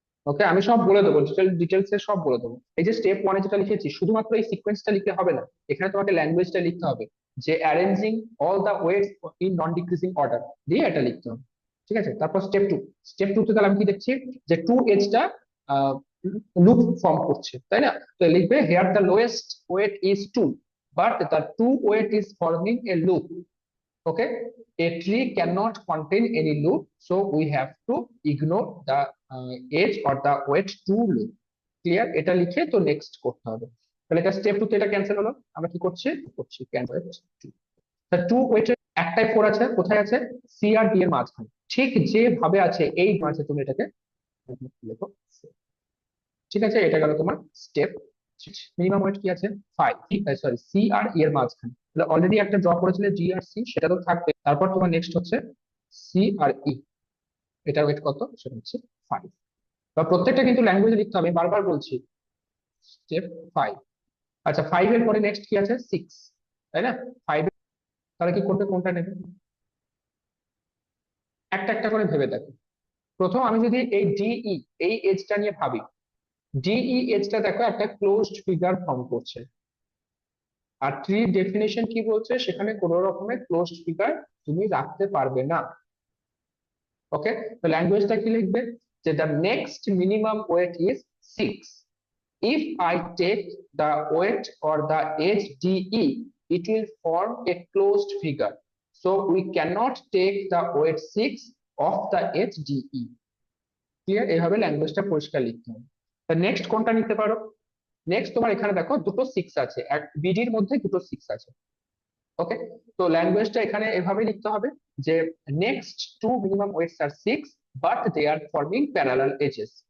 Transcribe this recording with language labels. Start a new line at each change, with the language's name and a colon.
Bangla: ওকে, আমি সব বলে দেবো, ডিটেলস এ সব বলে দেবো। এই যে স্টেপ ওয়ানে যেটা লিখেছি, শুধুমাত্র এই সিকোয়েন্সটা লিখলে হবে না, এখানে তোমাকে ল্যাঙ্গুয়েজটা লিখতে হবে, যে
English: arranging all the weights in non decreasing order
Bangla: দিয়ে এটা লিখতে হবে। ঠিক আছে, তারপর স্টেপ টু তে তাহলে আমি কি দেখছি, যে 2 এজটা লুপ ফর্ম করছে, তাই না? তো লিখবে
English: Here the lowest weight is 2, but the 2 weight is forming a loop. Okay, a tree cannot contain any loop, so we have to ignore the age or the weight to loop.
Bangla: Clear? এটা লিখে তো next করতে হবে। তাহলে এটা step 2 তে এটা cancel হলো, আমরা কি করছি ক্যান্সেল। তা 2 ওয়েটের একটাই 4 আছে, কোথায় আছে? সি আর ডি এর মাঝখানে, ঠিক যেভাবে আছে এই মাঝে তুমি এটাকে লেখো। ঠিক আছে, এটা গেল তোমার স্টেপ। মিনিমাম ওয়েট কি আছে? 5, সরি, সি আর ই এর মাঝখানে। তাহলে অলরেডি একটা ড্র করেছিলে জি আর সি, সেটা তো থাকবে। তারপর তোমার নেক্সট হচ্ছে সি আর ই, এটা ওয়েট কত? সেটা হচ্ছে 5। বা প্রত্যেকটা কিন্তু ল্যাঙ্গুয়েজে লিখতে হবে, আমি বারবার বলছি। স্টেপ 5। আচ্ছা, 5 এর পরে নেক্সট কি আছে? 6, তাই না? 5 তাহলে কি করবে, কোনটা নেবে? একটা একটা করে ভেবে দেখো। প্রথম আমি যদি এই ডিই এই এজটা নিয়ে ভাবি, ডিই এজটা দেখো একটা ক্লোজড ফিগার ফর্ম করছে, আর ট্রি ডেফিনেশন কি বলছে, সেখানে কোনো রকমের ক্লোজড ফিগার তুমি রাখতে পারবে না।
English: okay,
Bangla: তো ল্যাঙ্গুয়েজটা কি লিখবে, যে
English: The next minimum weight is 6, if I take the weight or the edge DE, it will form a closed figure, so we cannot take the weight 6 of the edge DE.
Bangla: Clear? এইভাবে ল্যাঙ্গুয়েজটা পরিষ্কার লিখতে হবে। Next কোনটা নিতে পারো? Next তোমার এখানে দেখো দুটো 6 আছে, এক বিডির মধ্যে দুটো 6 আছে।
English: okay,
Bangla: তো ল্যাঙ্গুয়েজটা এখানে এভাবে লিখতে হবে, যে
English: Next two minimum weights are 6, but they are forming parallel edges.